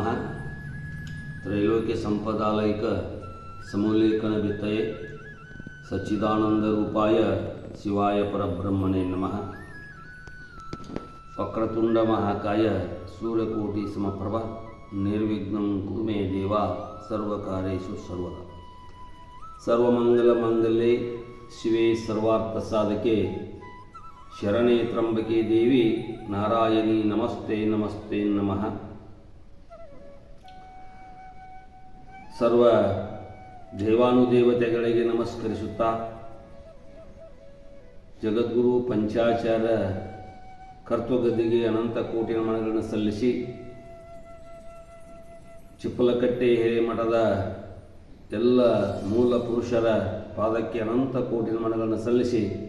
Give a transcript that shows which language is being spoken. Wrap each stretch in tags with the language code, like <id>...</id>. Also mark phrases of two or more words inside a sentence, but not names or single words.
<sa>ತ್ರೈಲೋಕ್ಯ ಸಂಪದಾಲೈಕ ಸಮೋಲ್ಲೇಖನ ವಿತ್ತಯೇ ಸಚ್ಚಿದಾನಂದ ರೂಪಾಯ ಶಿವಾಯ ಪರಬ್ರಹ್ಮಣೇ ನಮಃ. ವಕ್ರತುಂಡ ಮಹಾಕಾಯ ಸೂರ್ಯಕೋಟಿ ಸಮಪ್ರಭ ನಿರ್ವಿಘ್ನಂ ಕುರು ಮೇ ದೇವ ಸರ್ವಕಾರ್ಯೇಷು ಸರ್ವದಾ. ಸರ್ವಮಂಗಲ ಮಂಗಲ್ಯೆ ಶಿವೆ ಸರ್ವಾರ್ಥ ಸಾಧಕೆ ಶರಣೆ ತ್ರ್ಯಂಬಕೆ ದೇವಿ ನಾರಾಯಣಿ ನಮಸ್ತೆ ನಮಸ್ತೆ ನಮಃ.</sa> <kn>ಸರ್ವ ದೇವಾನುದೇವತೆಗಳಿಗೆ ನಮಸ್ಕರಿಸುತ್ತಾ ಜಗದ್ಗುರು ಪಂಚಾಚಾರ್ಯ ಕರ್ತೃಗದ್ದಿಗೆ ಅನಂತ ಕೋಟಿ ನಮನಗಳನ್ನು ಸಲ್ಲಿಸಿ ಚಿಪ್ಪಲಕಟ್ಟೆ ಹಿರೇಮಠದ ಎಲ್ಲ ಮೂಲ ಪುರುಷರ ಪಾದಕ್ಕೆ ಅನಂತ ಕೋಟಿ ನಮನಗಳನ್ನು ಸಲ್ಲಿಸಿ</kn>